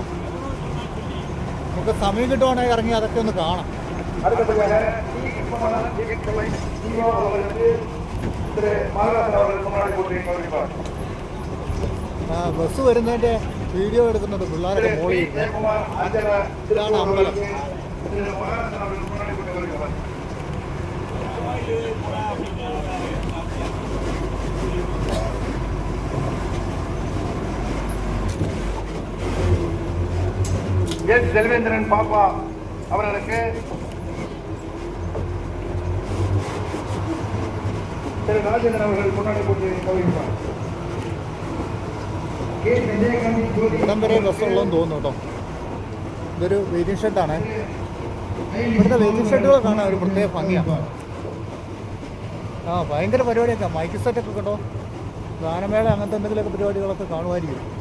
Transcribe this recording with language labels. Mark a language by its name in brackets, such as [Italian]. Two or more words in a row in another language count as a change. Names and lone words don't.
[Malayalam] നമുക്ക് സമയം കിട്ടുവാണെങ്കിൽ ഇറങ്ങി അതൊക്കെ ഒന്ന് കാണാം. ബസ് വരുന്നതിൻ്റെ വീഡിയോ എടുക്കുന്നുണ്ട് പിള്ളേരൊക്കെ മോളിൽ. ഇതാണ് അമ്പലം. [Tamil] எஸ் செல்வேந்திரன் பாப்பா அவர்களுக்கு திரு ராஜேந்திரன் அவர்கள் கொண்டாடி போட்டு கௌரவிப்பார். [Malayalam] ഇവിടം വരെ ബസ്സുള്ളതെന്ന് തോന്നുന്നു കേട്ടോ. ഇതൊരു [English] waiting shed. [Malayalam] ഇവിടുത്തെ [English] waiting sheds [Malayalam] കാണാൻ ഒരു പ്രത്യേക ഭംഗിയാണ്. ഭയങ്കര പരിപാടിയൊക്കെ, [English] mic set [Malayalam] കേട്ടോ. ഗാനമേള അങ്ങനത്തെ എന്തെങ്കിലുമൊക്കെ പരിപാടികളൊക്കെ കാണുമായിരിക്കും.